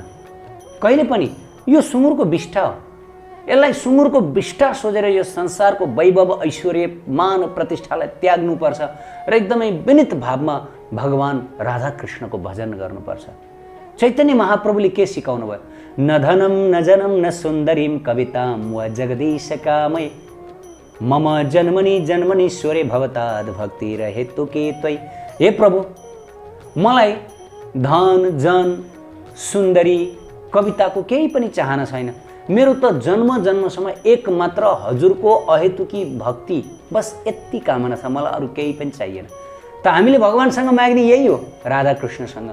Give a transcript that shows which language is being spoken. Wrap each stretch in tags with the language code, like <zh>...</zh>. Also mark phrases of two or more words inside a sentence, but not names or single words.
<ne>कहिले पनि यो सुँगुरको विष्ठा हो। यसलाई सुँगुरको विष्ठा सोचेर यो संसारको वैभव, ऐश्वर्य, मान, प्रतिष्ठालाई त्याग्नुपर्छ र एकदमै विनित भावमा भगवान राधा कृष्णको भजन गर्नुपर्छ। चैतन्य महाप्रभुले के सिकाउनु भयो,</ne> <sa>न धनम न जनम न सुन्दरीम कविताम व जगदीश कामय मम जन्मनि जन्मनीश्वरे भवताद भक्ति रहेतु के त्वयि।</sa> <ne>हे प्रभु, मलाई धन, जन, सुन्दरी, कविताको केही पनि चाहना छैन। मेरो त जन्म जन्मसम्म एक मात्र हजुरको अहेतुकी भक्ति, बस यति कामना छ, मलाई अरू केही पनि चाहिएन। त हामीले भगवानसँग माग्ने यही हो, राधा कृष्णसँग।</ne>